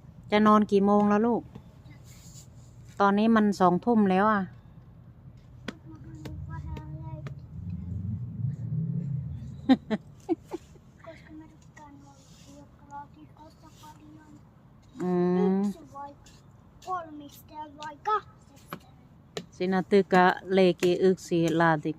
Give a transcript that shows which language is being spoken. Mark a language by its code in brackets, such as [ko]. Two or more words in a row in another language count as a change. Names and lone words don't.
[th] จะนอนกี่โมงแล้วลูก ตอนนี้มัน2 ทุ่มแล้วอ่ะ [fi] Koska mä tykkään olla laatikossa paljon. 1 vai 3 vai 2. Sinä tykkää leikkiä yksi laatikko.